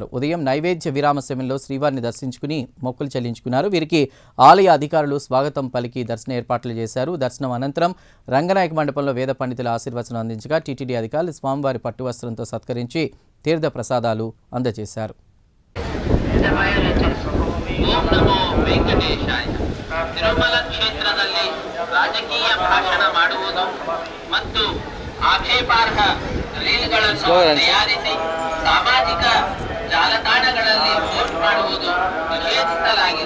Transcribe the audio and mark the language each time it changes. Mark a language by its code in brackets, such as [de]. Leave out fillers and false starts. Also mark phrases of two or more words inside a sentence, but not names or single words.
[te] ఉదయం నైవేద్య విరామ సమయంలో శ్రీవారిని దర్శించుకుని మొక్కులు చెల్లించుకున్నారు. వీరికి ఆలయ అధికారులు స్వాగతం పలికి దర్శన ఏర్పాట్లు చేశారు. దర్శనం అనంతరం రంగనాయక మండపంలో వేద పండితుల ఆశీర్వచనం అందించగా టీటీడీ అధికారులు స్వామివారి పట్టు వస్త్రంతో సత్కరించి తీర్థ ప్రసాదాలు అందజేశారు. [kn] ತಿರುಮಲ ಕ್ಷೇತ್ರದಲ್ಲಿ ರಾಜಕೀಯ ಭಾಷಣ ಮಾಡುವುದು ಮತ್ತು ಆಕ್ಷೇಪಾರ್ಹ ರೀಲ್ಗಳನ್ನು ತಯಾರಿಸಿ ಸಾಮಾಜಿಕ ಜಾಲತಾಣಗಳಲ್ಲಿ ಪೋಸ್ಟ್ ಮಾಡುವುದು ನಿಷೇಧಿಸಲಾಗಿದೆ.